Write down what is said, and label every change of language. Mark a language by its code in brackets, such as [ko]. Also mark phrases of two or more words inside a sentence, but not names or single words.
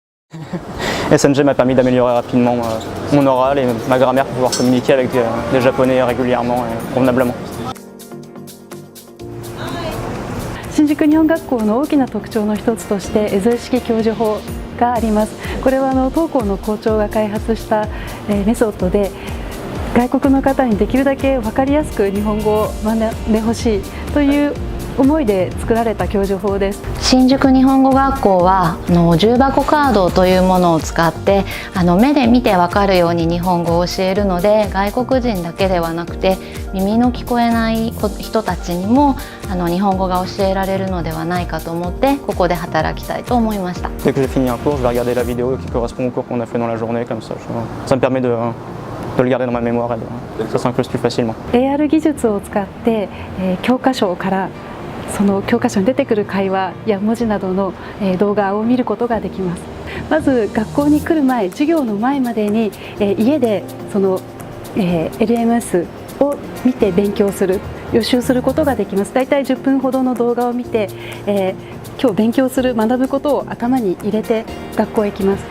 [fr] SNG m'a permis d'améliorer rapidement mon oral et ma grammaire pour pouvoir communiquer avec des Japonais régulièrement et convenablement. [ja] 新宿日本学校の大きな特徴の一つとしてエゾ意識教授法があります。これは当校の校長が開発したメソッドで、外国の方にできるだけ分かりやすく日本語を学んでほしいという思いで作られた教授法です。新宿日本語学校は重箱カードというものを使って目で見て分かるように日本語を教えるので、外国人だけではなくて耳の聞こえない人たちにも日本語が教えられるのではないかと思ってここで働きたいと思いました。 [fr] Dès que j'ai fini un cours, je vais regarder la vidéo qui correspond au cours qu'on a fait dans la journée, comme ça me permet de le garder dans ma mémoire et ça s'incruste plus facilement. [ja] AR 技術を使って教科書からその教科書に出てくる会話や文字などの動画を見ることができます。まず学校に来る前、授業の前までに家でその LMS を見て勉強する、予習することができます。だいたい10分ほどの動画を見て、今日勉強する、学ぶことを頭に入れて学校へ行きます。